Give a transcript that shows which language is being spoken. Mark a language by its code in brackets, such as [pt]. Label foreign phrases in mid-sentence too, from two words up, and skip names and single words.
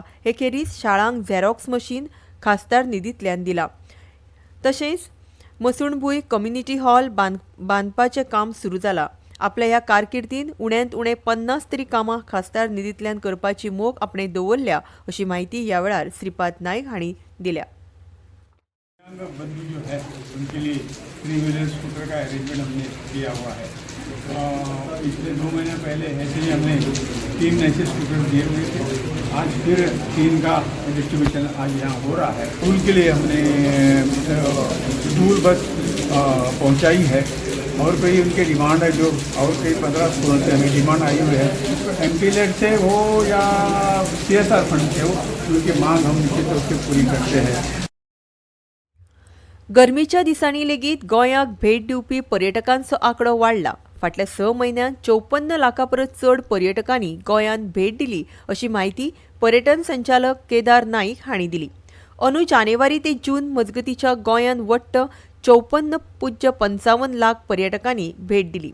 [kok] हे खेरीज शाळांक [en] Xerox machine [kok] खासदार निधींतल्यान दिला. तशेंच मसुणभूंय [en] community hall [kok] बांदपाचें काम सुरू जालां. आपल्या ह्या कारकिर्दींत उण्यांत उणें 50 तरी कामां खासदार निधींतल्यान करपाची मोख आपणें दवरल्या अशी माहिती ह्या वेळार श्रीपाद नाईक हांणी दिल्या. [hi] बंधु जो है उनके लिए 3 [en] wheeler scooter [hi] का अरेंजमेंट हमने किया हुआ है. पिछले 2 महीने पहले ऐसे ही हमने 3 ऐसे स्कूटर दिए हुए थे. आज फिर 3 का डिस्ट्रीब्यूशन आज यहाँ हो रहा है. स्कूल के लिए हमने [en] school bus [hi] पहुँचाई है और कोई उनके डिमांड है जो और कई 15 स्कूलों से हमें डिमांड आई हुई है. एमपीलेट से हो या [en] CSR fund [hi] से हो, उनकी मांग हम निश्चित रूप से पूरी करते हैं. [kok] गरमीच्या दिसांनी लेगीत गोंयाक भेट दिवपी पर्यटकांचो आंकडो वाडला. फाटल्या 6 म्हयन्यांत 54 लाखां परस चड पर्यटकांनी गोंयांत भेट दिली अशी माहिती पर्यटन संचालक केदार नाईक हांणी दिली. अंदू जानेवारी ते जून मजगतीच्या गोंयांत वट्ट 54.55 लाख पर्यटकांनी भेट दिली.